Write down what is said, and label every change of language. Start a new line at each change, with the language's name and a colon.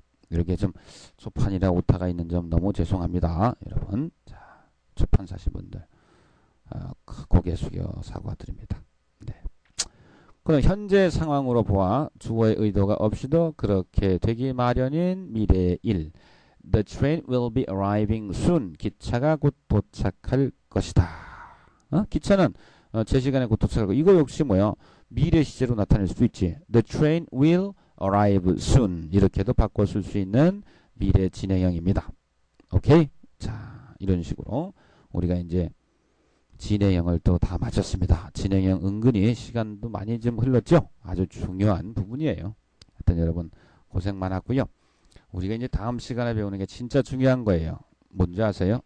Korean: 이렇게 좀 초판이라 오타가 있는 점 너무 죄송합니다. 여러분. 자, 초판 사신 분들 고개 숙여 사과드립니다. 네. 그럼 현재 상황으로 보아 주어의 의도가 없이도 그렇게 되기 마련인 미래 일.
English: The train will be arriving soon.
Korean: 기차가 곧 도착할 것이다. 기차는 제 시간에 곧 도착하고 이거 역시 뭐야? 미래 시제로 나타낼 수 있지.
English: The train will arrive soon.
Korean: 이렇게도 바꿔 쓸 수 있는 미래 진행형입니다. 오케이? 자, 이런 식으로 우리가 이제 진행형을 또 다 마쳤습니다. 진행형 은근히 시간도 많이 좀 흘렀죠? 아주 중요한 부분이에요. 하여튼 여러분 고생 많았고요. 우리가 이제 다음 시간에 배우는 게 진짜 중요한 거예요. 뭔지 아세요?